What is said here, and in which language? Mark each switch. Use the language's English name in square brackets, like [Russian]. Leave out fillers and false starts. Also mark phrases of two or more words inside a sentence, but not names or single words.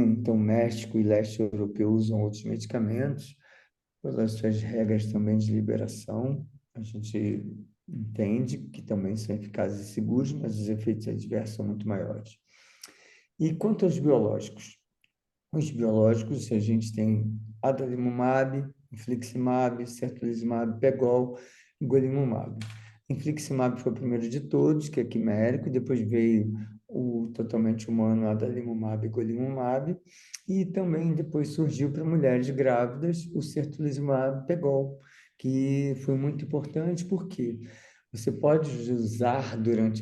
[Portuguese] Então, México e leste europeu usam outros medicamentos, pelas suas regras também de liberação, a gente entende que também são eficazes e seguros, mas os efeitos adversos são muito maiores. E quanto aos biológicos? Os biológicos, a gente tem adalimumab, infliximab, certolizumab, pegol e golimumab. Infliximab foi o primeiro de todos, que é quimérico, depois veio o totalmente humano adalimumab e golimumab, e também depois surgiu para mulheres grávidas o certolizumab pegol, que foi muito importante porque você pode usar durante a